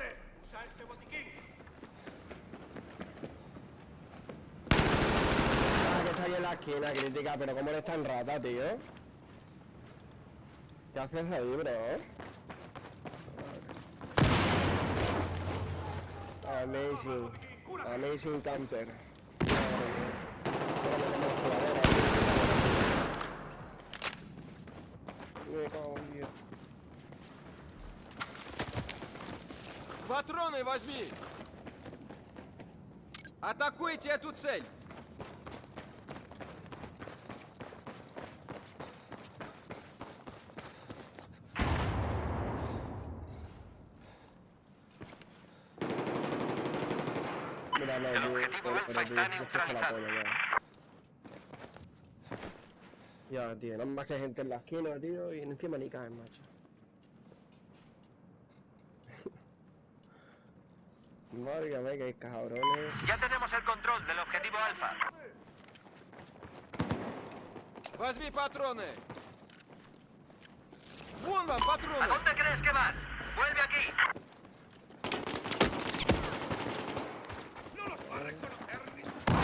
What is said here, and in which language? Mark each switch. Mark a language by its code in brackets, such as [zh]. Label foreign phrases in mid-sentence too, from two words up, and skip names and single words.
[es] Usa este botiquín. Ah, que está ahí en la esquina, crítica, pero cómo eres tan rata, tío. ¿Qué haces ahí, [en] bro? Amazing. Amazing camper. [es] Me cago en Dios. [ru] Патроны возьми. Атакуйте эту цель. [es] Mira, no, El tío, objetivo pero, Alfa tío, está esto es la neutralizado. polla, ya. Ya, tío, nada más que gente en la esquina, tío, y encima ni caen, macho. Válgame, que cabrones. Ya tenemos el control del objetivo Alfa. [ru] Возьми патроны. Вон вам [es] ¿A [ru] патроны. [es] dónde crees que vas? Vuelve aquí. No los va a reconocer ni su...